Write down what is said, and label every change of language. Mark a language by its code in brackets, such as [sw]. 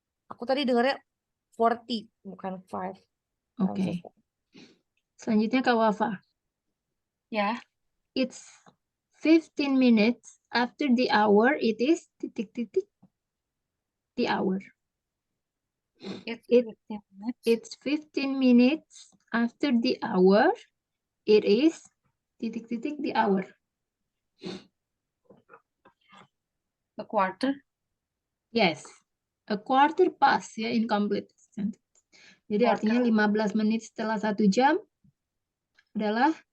[id] Aku tadi dengarnya 40, bukan 5. Oke. Selanjutnya Kak Wafa. [en] Yeah. It's 15 minutes after the hour. It is ... the hour. It's It- 15 minutes. It's 15 minutes after the hour. It is ... the hour. A quarter. Yes. A quarter past ya, incomplete sentence. [id] Jadi artinya 15 menit setelah 1 jam adalah